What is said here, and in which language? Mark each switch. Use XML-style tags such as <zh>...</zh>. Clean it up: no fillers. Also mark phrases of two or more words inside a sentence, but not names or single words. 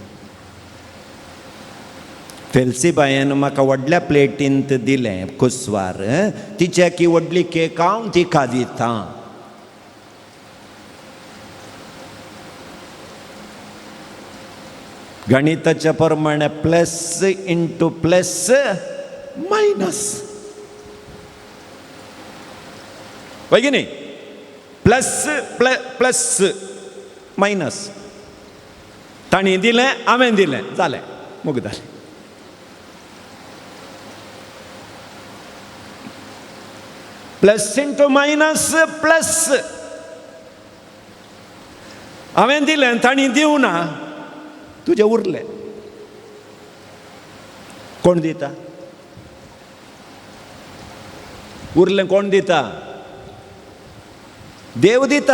<kok>फेल्सीबायेन म्हाका व्हडल्या प्लेटींत दिलें कुसवार, तिच्या की व्हडली केक हांव तिका दितां. गणिताच्या प्रमाणे</kok> <en>plus into plus minus</en> <kok>वैगिनी.</kok> <en>plus plus minus.</en> <kok>ताणी दिलें, हांवें दिलें, जालें, मुगदालें.</kok> <en>plus into minus plus.</en> <kok>हांवें दिलें, ताणी दिवं ना, तुजें उरलें. कोण दिता? उरलें कोण दिता? देव दिता.</kok>